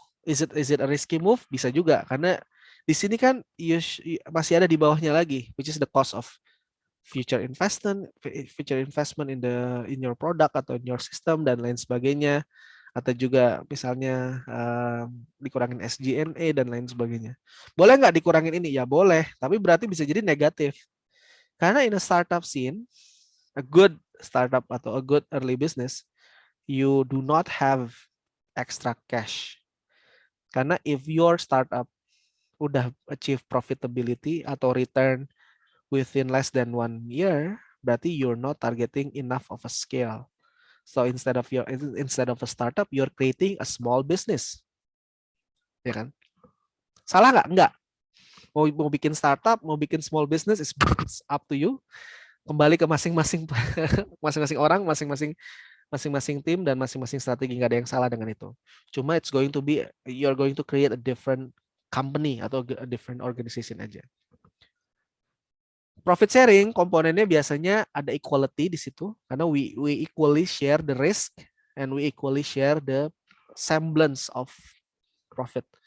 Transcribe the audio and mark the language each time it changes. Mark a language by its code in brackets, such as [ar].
[en] Is it a risky move? [id] Bisa juga. Karena di sini kan masih ada di bawahnya lagi, [en] which is the cost of future investment in your product atau in your system [id] dan lain sebagainya. Atau juga misalnya dikurangin SG&A dan lain sebagainya. Boleh nggak dikurangin ini? Ya boleh. Tapi berarti bisa jadi negatif. [en] Karena in a startup scene, a good startup atau a good early business, you do not have extra cash. Karena if your startup udah achieve profitability atau return within less than 1 year, berarti you're not targeting enough of a scale. So instead of a startup, you're creating a small business. [id] Ya kan? Salah nggak? Enggak. [en] Mau bikin startup, mau bikin small business, it's up to you. [id] Kembali ke masing-masing orang, masing-masing tim dan masing-masing strategi, nggak ada yang salah dengan itu. [en] Cuma you're going to create a different company atau a different organization aja. Profit sharing [id] komponennya biasanya ada [en] equality [id] di situ karena [en] we equally share the risk and we equally share the semblance of profit.